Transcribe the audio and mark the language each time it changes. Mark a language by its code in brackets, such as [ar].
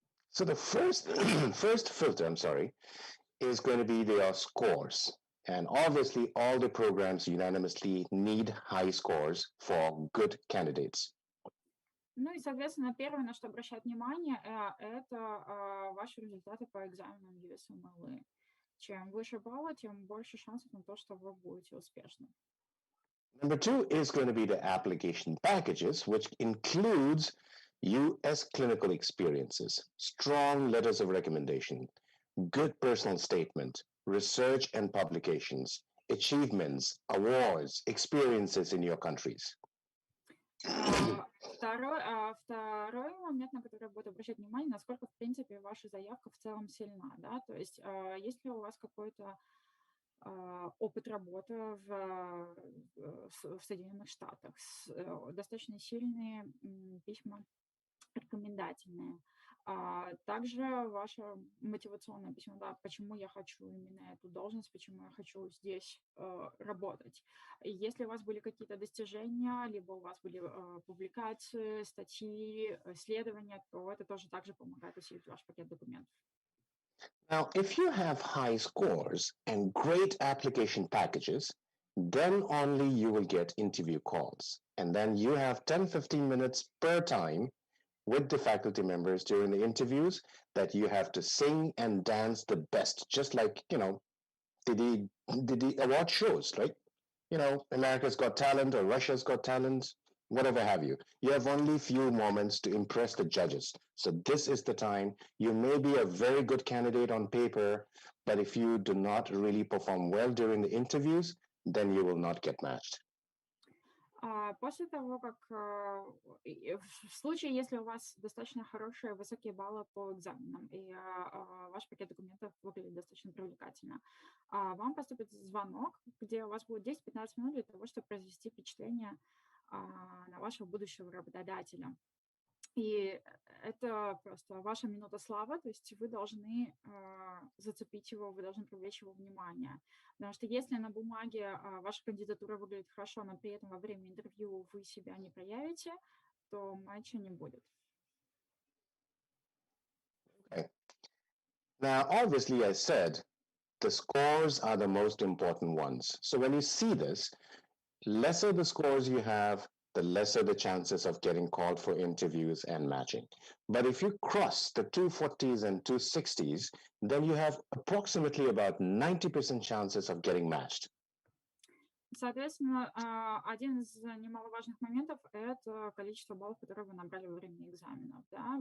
[en] So the first filter, is going to be their scores. And obviously, all the programs unanimously need high scores for good candidates. [ru] Ну и, соответственно, первое, на что обращать внимание, это ваши результаты по экзаменам USMLE. Чем выше баллы, тем больше шансов на то, что вы будете успешны. [en] Number two is going to be the application packages, which includes US clinical experiences, strong letters of recommendation, good personal statement, research and publications, achievements, awards, experiences in your countries. [ru] Второй момент, на который я буду обращать внимание, насколько, в принципе, ваша заявка в целом сильна, да, то есть если у вас какой-то опыт работы в Соединенных Штатах, достаточно сильные письма рекомендательные. Также ваше мотивационное письмо, да, почему я хочу именно эту должность, почему я хочу здесь работать. И если у вас были какие-то достижения, либо у вас были публикации, статьи, исследования, то это тоже также помогает усилить ваш пакет документов. [en] Now, if you have high scores and great application packages, then only you will get interview calls. And then you have 10-15 minutes per time with the faculty members during the interviews that you have to sing and dance the best, just like, the award shows, right? America's Got Talent or Russia's Got Talent, whatever have you. You have only few moments to impress the judges. So this is the time. You may be a very good candidate on paper, but if you do not really perform well during the interviews, then you will not get matched. [ru] После того, как в случае, если у вас достаточно хорошие, высокие баллы по экзаменам, и ваш пакет документов выглядит достаточно привлекательно, вам поступит звонок, где у вас будет 10-15 минут для того, чтобы произвести впечатление на вашего будущего работодателя. И это просто ваша минута славы, то есть вы должны зацепить его, вы должны привлечь его внимание. Потому что если на бумаге ваша кандидатура выглядит хорошо, но при этом во время интервью вы себя не проявите, то матча не будет. [en] Okay. Now, obviously, I said the scores are the most important ones. So when you see this, lesser the scores you have, the lesser the chances of getting called for interviews and matching. But if you cross the 240s and 260s, then you have approximately about 90% chances of getting matched. [ru] Соответственно, один из немаловажных моментов – это количество баллов, которые вы набрали во время экзаменов. Да?